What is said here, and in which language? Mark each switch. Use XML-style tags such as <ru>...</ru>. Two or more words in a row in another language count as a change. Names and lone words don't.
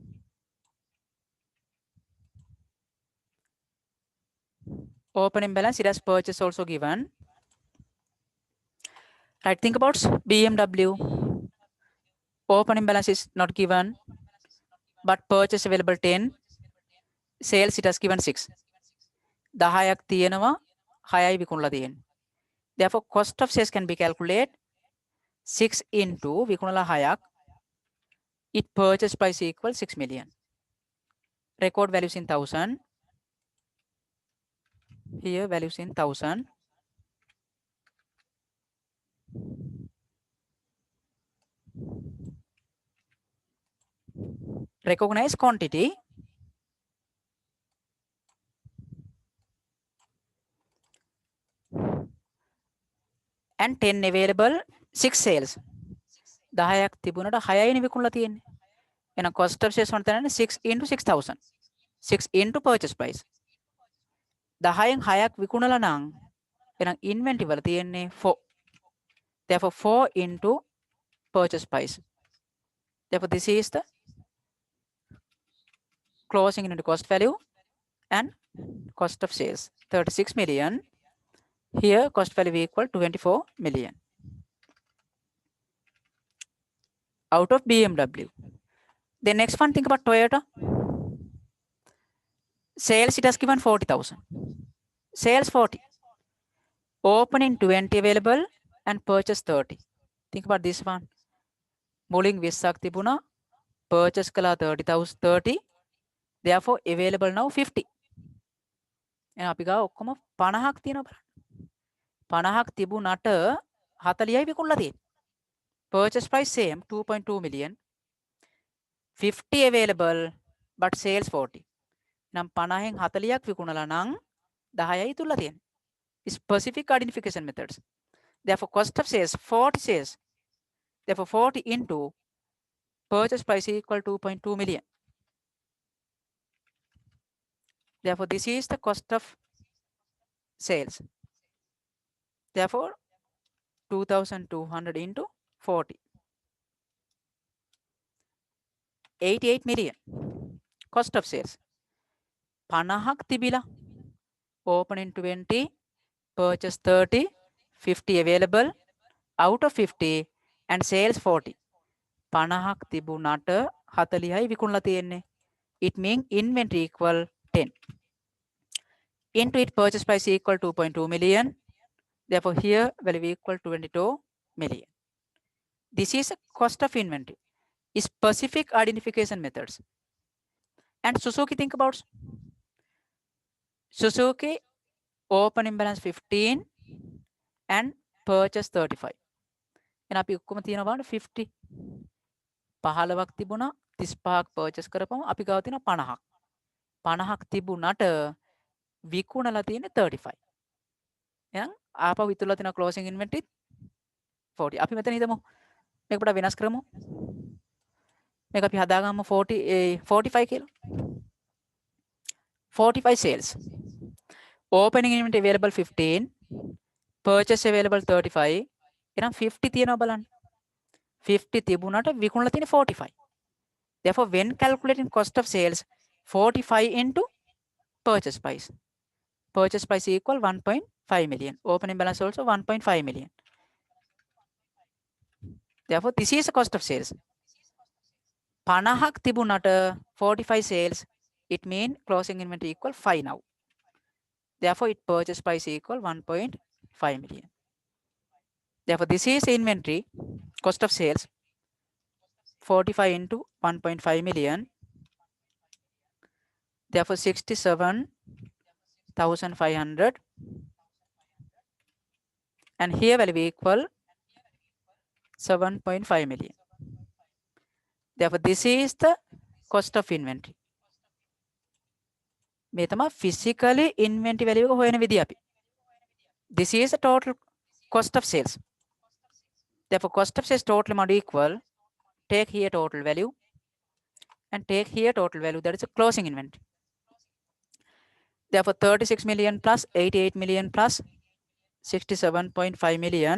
<en>Opening balance, it has purchase also given. Right, think about BMW. Opening balance is not given, but purchase available 10. Sales it has given 6.</en> <si>10ක් තියෙනවා, 6යි විකුණලා තියෙන්නේ.</si> <en>Therefore, cost of sales can be calculated 6 into</en> <si>විකුණලා 6ක්.</si> <en>It purchase price equal 6 million. Record values in 1000. Here values in 1000. Recognize quantity. And 10 available, 6 sales.</en> <si>10ක් තිබුණාට 6යිනේ විකුණලා තියෙන්නේ. එහෙනම්</si> <en>cost of sales</en> <si>වුණ තැනනේ 6 into 6000.</si> <en>6 into purchase price.</en> <si>10න් 6ක් විකුණලා නම් එහෙනම් inventory වල තියෙන්නේ 4.</si> <en>Therefore 4 into purchase price. Therefore this is the closing into cost value and cost of sales. 36 million. Here cost value equal to 24 million. Out of BMW. The next one, think about Toyota. Sales it has given 40,000. Sales 40. Opening 20 available and purchase 30. Think about this one.</en> <si>මුලින් 20ක් තිබුණා, purchase කළා 30,030.</si> <en>Therefore available now 50.</en> <si>එහෙනම් අපි ගාව ඔක්කොම 50ක් තියෙනවා බලන්න. 50ක් තිබුණාට 40යි විකුණලා තියෙන්නේ.</si> <en>Purchase price same 2.2 million. 50 available but sales 40.</en> <si>නම් 50න් 40ක් විකුණලා නම් 10යි ඉතුරුලා තියෙන්නේ.</si> <en>Specific identification methods. Therefore cost of sales 40 sales. Therefore 40 into purchase price equal 2.2 million. Therefore, this is the cost of sales. Therefore, 2200 into 40, 88 million cost of sales.</en> <si>50ක් තිබිලා</si> <en>opening 20, purchase 30, 50 available, out of 50 and sales 40.</en> <si>50ක් තිබුණාට 40යි විකුණලා තියෙන්නේ.</si> <en>It means inventory equal 10. Into it purchase price equal 2.2 million. Therefore, here value equal 22 million. This is a cost of inventory. Specific identification methods. And Suzuki, think about Suzuki opening balance 15 and purchase 35.</en> <si>එහෙනම් අපි ඔක්කොම තියෙනවා බලන්න 50. 15ක් තිබුණා 35ක් purchase කරපම අපි ගාව තියෙනවා 50ක්. 50ක් තිබුණාට විකුණලා තියෙන්නේ 35. එහෙනම් ආපහු ඉතුරුලා තියෙන</si> <en>closing inventory</en> <si>40. අපි මෙතන හිතමු මේක පොඩ්ඩක් වෙනස් කරමු. මේක අපි හදාගමු 45 කියලා.</si> <en>45 sales. Opening inventory available 15, purchase available 35.</en> <si>එහෙනම් 50 තියෙනවා බලන්න. 50 තිබුණාට විකුණලා තියෙන්නේ 45.</si> <en>Therefore, when calculating cost of sales, 45 into purchase price. Purchase price equal 1.5 million. Opening balance also 1.5 million. Therefore, this is the cost of sales.</en> <si>50ක් තිබුණාට 45 sales.</si> <en>It means closing inventory equal 5 now. Therefore, it purchase price equal 1.5 million. Therefore, this is inventory cost of sales. 45 into 1.5 million. Therefore, 67,500. And here value equal 7.5 million. Therefore, this is the cost of inventory.</en> <si>මේ තමයි</si> <en>physically inventory value</en> <si>එක හොයන විදිය අපි.</si> <en>This is the total cost of sales. Therefore, cost of sales total amount equal, take here total value and take here total value, that is a closing inventory. Therefore, 36 million plus 88 million plus 67.5 million.</en>